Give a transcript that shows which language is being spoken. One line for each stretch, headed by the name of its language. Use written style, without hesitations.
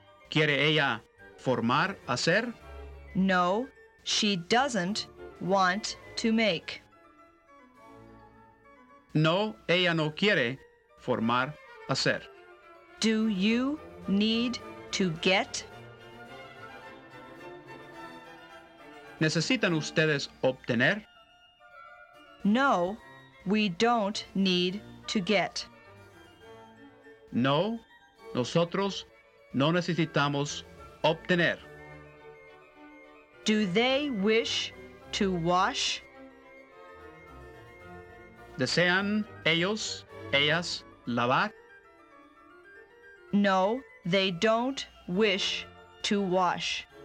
Spanish: ¿Quiere ella formar, hacer?
English: No, she doesn't want to make.
Spanish: No, ella no quiere formar, hacer.
English: Do you need to get?
Spanish: ¿Necesitan ustedes obtener?
English: No, we don't need to get.
Spanish: No, nosotros no necesitamos obtener.
English: Do they wish to wash?
Spanish: ¿Desean ellos, ellas, lavar?
English: No, they don't wish to wash.